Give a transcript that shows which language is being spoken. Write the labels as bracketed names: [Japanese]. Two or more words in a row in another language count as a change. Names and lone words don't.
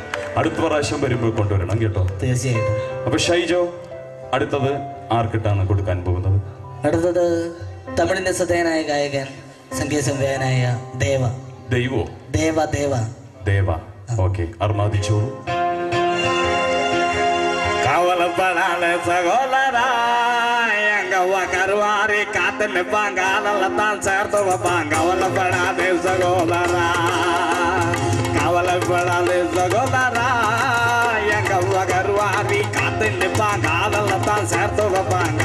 [Malayalam] അടുത്ത പ്രാവശ്യം വരുമ്പോൾ കൊണ്ടുവരണം കേട്ടോ. തീർച്ചയായിട്ടും. അപ്പൊ ഷൈജോ, അടുത്തത് ആർക്കിട്ടാണ് കൊടുക്കാൻ പോകുന്നത്? അടുത്തത് തമിഴിന്റെ ശ്രദ്ധേയനായ ഗായകൻ, സംഗീത സംവിധായകനായ ദേവ. ഓക്കെ, അർമാദിച്ചോളൂ. [Tamil] கவலைப்படாத சகோதரா, எங்க கருவாரி காத்து நிப்பாங்க, அதெல்லாம் சேர்த்து வைப்பாங்க. கவலைப்படாத சகோதரா, எங்க கருவாரி காத்து நிப்பாங்க, அதெல்லாம் சேர்த்து வைப்பாங்க.